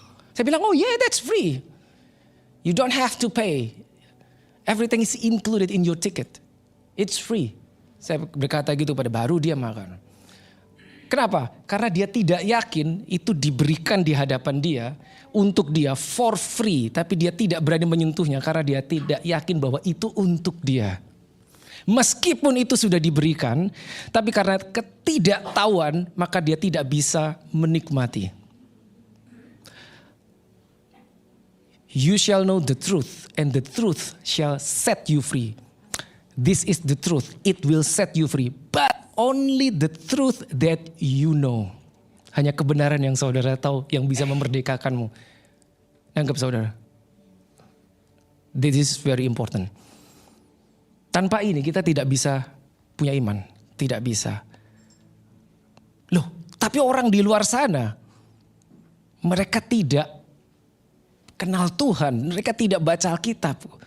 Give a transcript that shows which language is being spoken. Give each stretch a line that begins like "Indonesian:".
Indonesian: Saya bilang,
English: oh yeah, that's free. You don't have to pay. Everything is included in your ticket. It's free.
Indonesian: Saya berkata gitu pada baru dia makan. Kenapa? Karena dia tidak yakin itu diberikan di hadapan dia untuk dia
English: for free.
Indonesian: Tapi dia tidak berani menyentuhnya karena dia tidak yakin bahwa itu untuk dia. Meskipun itu sudah diberikan, tapi karena ketidaktahuan maka dia tidak bisa menikmati.
English: You shall know the truth, and the truth shall set you free. This is the truth, it will set you free. But only the truth that you know.
Indonesian: Hanya kebenaran yang saudara tahu yang bisa memerdekakanmu. Anggap saudara.
English: This is very important.
Indonesian: Tanpa ini kita tidak bisa punya iman. Tidak bisa. Loh, tapi orang di luar sana, mereka tidak kenal Tuhan, mereka tidak baca Alkitab.